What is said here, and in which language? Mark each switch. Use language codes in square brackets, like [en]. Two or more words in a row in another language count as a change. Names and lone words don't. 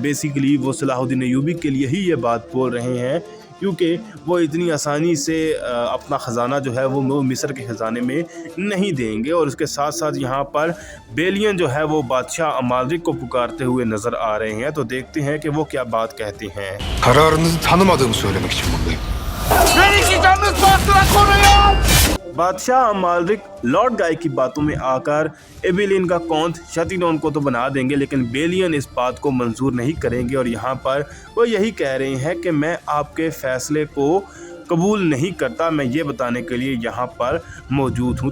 [hi] बेसिकली वो सलाहुद्दीन अय्यूबी के लिए ही ये बात बोल रहे हैं क्योंकि वो इतनी आसानी से अपना ख़जाना जो है वो मिस्र के ख़जाने में नहीं देंगे। और उसके साथ साथ यहाँ पर बेलियन जो है वो बादशाह अमालिक को पुकारते हुए नज़र आ रहे हैं। तो देखते हैं कि वो क्या बात कहते हैं। [tr] Kararınızı tanımadığımı söylemek için buradayım. [hi] बादशाह अमालिक लॉर्ड गाय की बातों में आकर इबिलिन का कौंत शतीलोन को तो बना देंगे, लेकिन बेलियन इस बात को मंजूर नहीं करेंगे और यहाँ पर वो यही कह रहे हैं कि मैं आपके फ़ैसले को कबूल नहीं करता, मैं ये बताने के लिए यहाँ पर मौजूद हूँ।